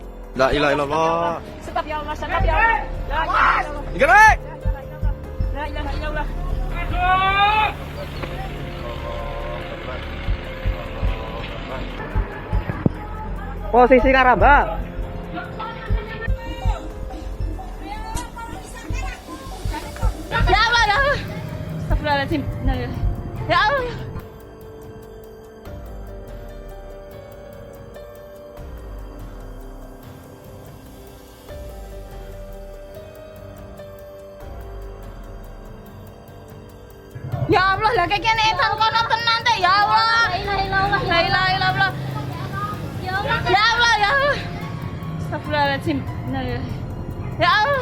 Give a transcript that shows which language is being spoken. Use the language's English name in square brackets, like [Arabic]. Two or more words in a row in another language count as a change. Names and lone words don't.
[Arabic] لا إله إلا الله. Stop يا الله, stop يا الله. لا إله إلا الله. [Indonesian] Gerak. [Arabic] لا إله إلا الله. [Indonesian] Posisi Karamba. [Arabic] يا الله، يا الله. Astagfirullahaladzim. يا الله. يا الله, [Indonesian] lah kayak gini kan kono tenan teh [Arabic] يا الله. لا إله إلا الله. لا إله إلا الله. يا الله. يا الله، يا الله. Astagfirullahaladzim. يا الله.